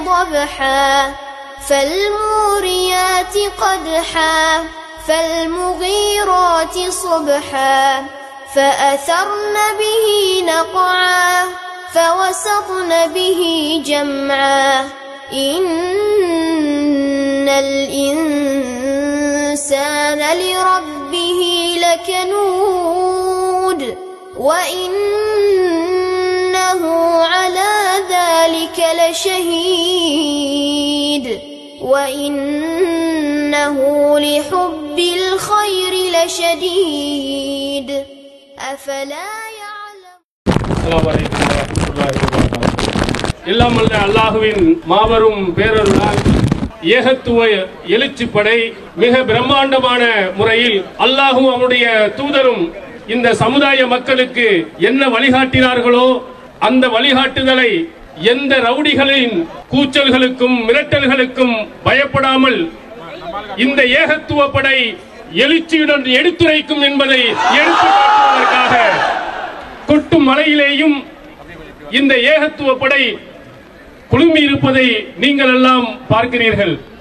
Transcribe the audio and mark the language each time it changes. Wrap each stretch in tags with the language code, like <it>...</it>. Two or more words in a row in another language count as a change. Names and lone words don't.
<ar>ذبحا فالموريات قدحا فالمغيرات صبحا فأثرن به نقعا فوسطن به جمعا إن الإنسان لربه لكنود وإنه على ذلك لشهيد وإنه لحب الخير لشديد أفلا يعلم. السلام عليكم ورحمة الله وبركاته.</ar> <ta>எல்லாம் வல்ல அல்லாஹ்வின் மாபெரும் பேரருளால் ஏகத்துவ எழுச்சிப்படை மிக பிரம்மாண்டமான முறையில் அல்லாஹும் அவனுடைய தூதரும் இந்த சமுதாய மக்களுக்கு என்ன வழிகாட்டினார்களோ அந்த வழிகாட்டுதலை எந்த ரவுடிகளின் கூச்சல்களுக்கும் மிரட்டல்களுக்கும் பயப்படாமல் இந்த ஏகத்துவ படை எழுச்சியுடன் எடுத்துரைக்கும் என்பதை எடுத்துக்காட்டுவதற்காக கொட்டும் மலையிலேயும் இந்த ஏகத்துவ படை குழுமி இருப்பதை நீங்கள் எல்லாம் பார்க்கிறீர்கள்.</ta>